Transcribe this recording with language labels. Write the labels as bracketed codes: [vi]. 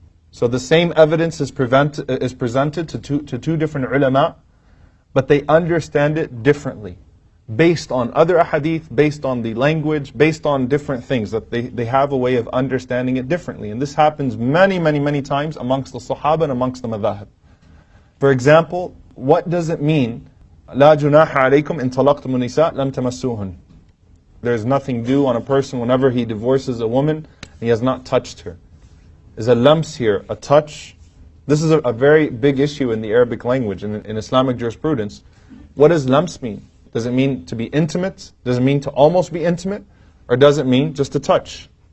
[en] So the same evidence is presented to two different ulama, but they understand it differently. based on other ahadith, based on the language, based on different things, that they have a way of understanding it differently. And this happens many times amongst the Sahaba and amongst the Madhhab. For example, what does it mean, [ar] لا جناح عليكم إن طلقتم النساء لم تمسوهن? [en] There's nothing due on a person whenever he divorces a woman and he has not touched her. Is a lams here a touch? This is a very big issue in the Arabic language, in Islamic jurisprudence. What does lams mean? Does it mean to be intimate? Does it mean to almost be intimate? Or does it mean just to touch?